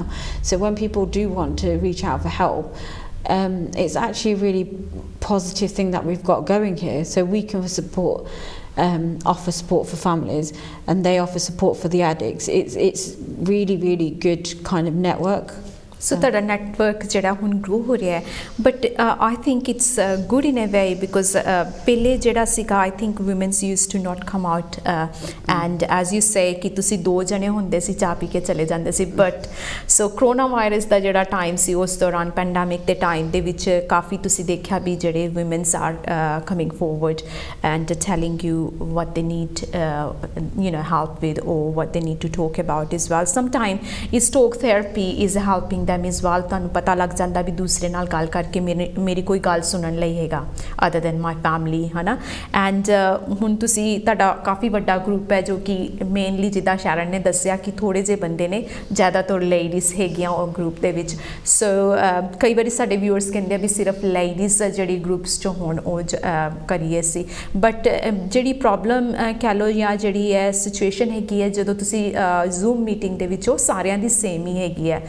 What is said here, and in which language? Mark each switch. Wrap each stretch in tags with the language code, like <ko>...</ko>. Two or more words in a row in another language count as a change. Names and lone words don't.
<en>So when people do want to reach out for help, it's actually a really positive thing that we've got going here. So we can support, offer support for families, and they offer support for the addicts. It's really good kind of network.</en> <pa>So ਤੁਹਾਡਾ ਨੈਟਵਰਕ ਜਿਹੜਾ ਹੁਣ ਗਰੋ ਹੋ ਰਿਹਾ ਹੈ,</pa> <en>but I think it's good in a way because</en> <pa>ਪਹਿਲੇ ਜਿਹੜਾ ਸੀਗਾ</pa> <en>I think womens use to not come out and as you say</en> <pa>ਕਿ ਤੁਸੀਂ 2 ਜਣੇ ਹੁੰਦੇ ਸੀ ਚਾਹ ਪੀ ਕੇ ਚਲੇ ਜਾਂਦੇ ਸੀ,</pa> <en>but so</en> <pa>ਕਰੋਨਾ ਵਾਇਰਸ ਦਾ ਜਿਹੜਾ ਟਾਈਮ ਸੀ ਉਸ ਦੌਰਾਨ ਪੈਂਡੈਮਿਕ ਦੇ ਟਾਈਮ ਦੇ ਵਿੱਚ ਕਾਫੀ ਤੁਸੀਂ ਦੇਖਿਆ ਵੀ ਜਿਹੜੇ</pa> <en>womens are coming forward and telling you what they need help with, or what they need to talk about as well. Sometimes is talk therapy is helping them as well.</en> <pa>ਤੁਹਾਨੂੰ ਪਤਾ ਲੱਗ ਜਾਂਦਾ ਵੀ ਦੂਸਰੇ ਨਾਲ ਗੱਲ ਕਰਕੇ ਮੇਰੀ ਕੋਈ ਗੱਲ ਸੁਣਨ ਲਈ ਹੈਗਾ</pa> <en>other than my family,</en> <pa>ਹੈ ਨਾ. ਐਂਡ ਹੁਣ ਤੁਸੀਂ ਤੁਹਾਡਾ ਕਾਫੀ ਵੱਡਾ ਗਰੁੱਪ ਹੈ ਜੋ ਕਿ ਮੇਨਲੀ ਜਿੱਦਾਂ ਸ਼ਰਨ ਨੇ ਦੱਸਿਆ ਕਿ ਥੋੜ੍ਹੇ ਜਿਹੇ ਬੰਦੇ ਨੇ, ਜ਼ਿਆਦਾਤਰ ਲੇਡੀਜ਼ ਹੈਗੀਆਂ ਉਹ ਗਰੁੱਪ ਦੇ ਵਿੱਚ. ਸੋ ਕਈ ਵਾਰੀ ਸਾਡੇ ਵਿਊਅਰਸ ਕਹਿੰਦੇ ਆ ਵੀ ਸਿਰਫ ਲੇਡੀਜ਼ ਜਿਹੜੀ ਗਰੁੱਪਸ 'ਚੋਂ ਹੋਣ ਉਹ ਕਰੀਏ ਸੀ, ਬਟ ਜਿਹੜੀ ਪ੍ਰੋਬਲਮ ਕਹਿ ਲਓ ਜਾਂ ਜਿਹੜੀ ਹੈ ਸਿਚੁਏਸ਼ਨ ਹੈਗੀ ਹੈ ਜਦੋਂ ਤੁਸੀਂ ਜ਼ੂਮ ਮੀਟਿੰਗ ਦੇ ਵਿੱਚ, ਉਹ ਸਾਰਿਆਂ ਦੀ ਸੇਮ ਹੀ ਹੈਗੀ ਹੈ.</pa>